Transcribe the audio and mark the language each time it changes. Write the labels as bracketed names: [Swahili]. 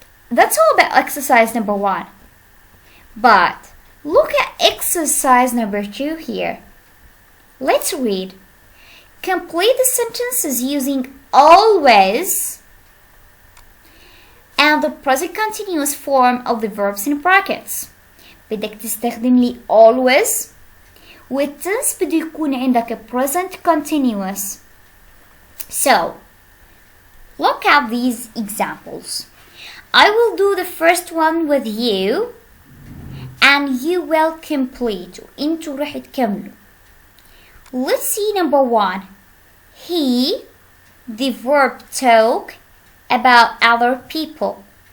[English] That's all about exercise number 1. But look at exercise number 2 here. Let's read. Complete the sentences using always and the present continuous form of the verbs in brackets. [Arabic] بدك تستخدم لي always والtense بده يكون عندك present continuous. [English] So look at these examples. I will do the first one with you and you will complete. [Arabic] انتوا رح تكملوا. [English] Let's see number 1. He, the verb talk about other people.